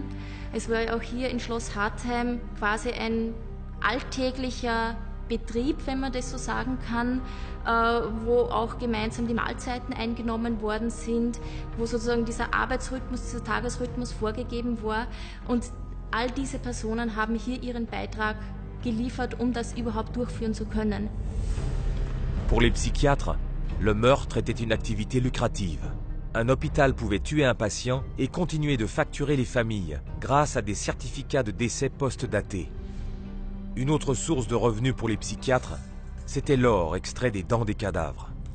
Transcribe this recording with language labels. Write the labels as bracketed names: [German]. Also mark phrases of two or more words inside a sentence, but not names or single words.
[German] Es war auch hier in Schloss Hartheim quasi ein alltäglicher Betrieb, wenn man das so sagen kann, wo auch gemeinsam die Mahlzeiten eingenommen worden sind, wo sozusagen dieser Arbeitsrhythmus, dieser Tagesrhythmus vorgegeben war. Und all diese Personen haben hier ihren Beitrag geliefert, um das überhaupt durchführen zu können. [French] Pour les psychiatres, le meurtre était une activité lucrative. Un hôpital pouvait tuer un patient et continuer de facturer les familles grâce à des certificats de décès post-datés. Une autre source de revenus pour les psychiatres, c'était l'or extrait des dents des cadavres.